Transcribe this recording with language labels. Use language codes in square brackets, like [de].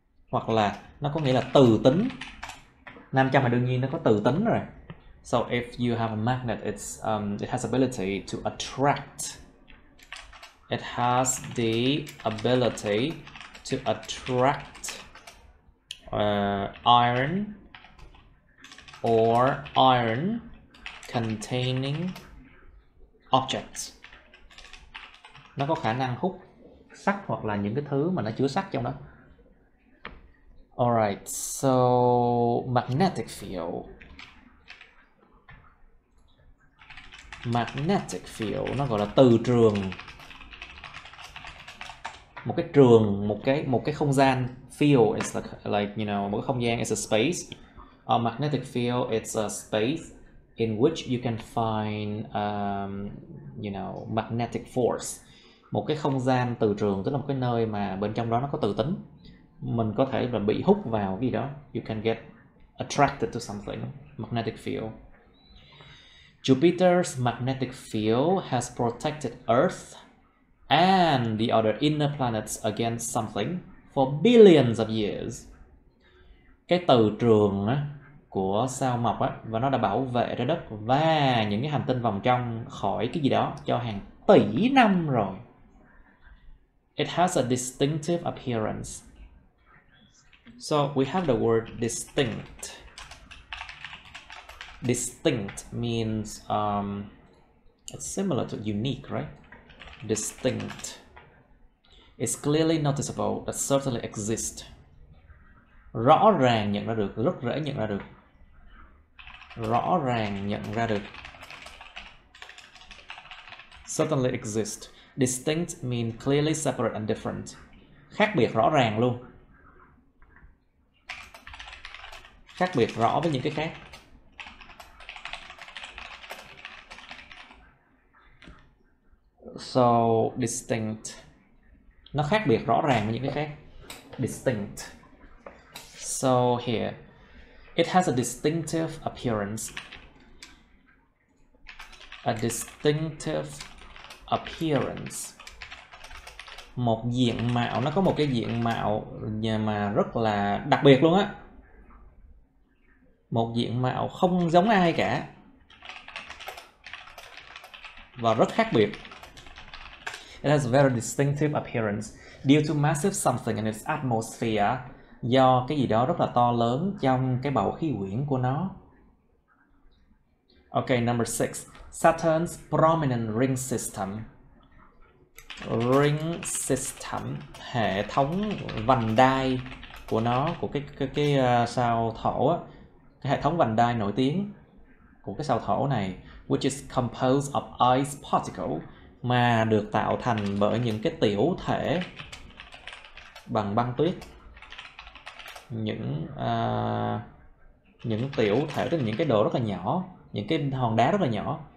[vi] Hoặc là nó có nghĩa là từ tính. Nam châm là đương nhiên nó có từ tính rồi. [en] So if you have a magnet, it has ability to attract. It has the ability to attract iron or iron containing objects. [vi] Nó có khả năng hút sắt hoặc là những cái thứ mà nó chứa sắt trong đó. [en] Alright, so magnetic field. [vi] Magnetic field nó gọi là từ trường. Một cái trường, một cái không gian. [en] Field is like you know, [vi] một cái không gian [en] is a space. A magnetic field it's a space in which you can find you know, magnetic force. [vi] Một cái không gian từ trường tức là một cái nơi mà bên trong đó nó có từ tính. Mình có thể là bị hút vào cái gì đó. [en] You can get attracted to something. Magnetic field. Jupiter's magnetic field has protected Earth and the other inner planets against something for billions of years. [vi] Cái từ trường của sao Mộc và nó đã bảo vệ trái đất và những cái hành tinh vòng trong khỏi cái gì đó cho hàng tỷ năm rồi. [en] It has a distinctive appearance. So we have the word distinct. Distinct means it's similar to unique, right? Distinct. It's clearly noticeable that certainly exists. [vi] Rõ ràng nhận ra được, rất dễ nhận ra được. Rõ ràng nhận ra được. [en] Certainly exist. Distinct means clearly separate and different. [vi] Khác biệt rõ ràng luôn. Khác biệt rõ với những cái khác. [en] So distinct. [vi] Nó khác biệt rõ ràng với những cái khác. [en] Distinct. So here, it has a distinctive appearance. A distinctive appearance. [vi] Một diện mạo, nó có một cái diện mạo mà rất là đặc biệt luôn á. Một diện mạo không giống ai cả. Và rất khác biệt. [en] It has a very distinctive appearance due to massive something in its atmosphere. [vi] Do cái gì đó rất là to lớn trong cái bầu khí quyển của nó. [en] Okay, number 6. Saturn's prominent ring system. [vi] Ring system, hệ thống vành đai của nó, của cái sao Thổ á, cái hệ thống vành đai nổi tiếng. của cái sao Thổ này, [en] which is composed of ice particle, [vi] mà được tạo thành bởi những cái tiểu thể bằng băng tuyết, những tiểu thể, tức là những cái đồ rất là nhỏ, những cái hòn đá rất là nhỏ.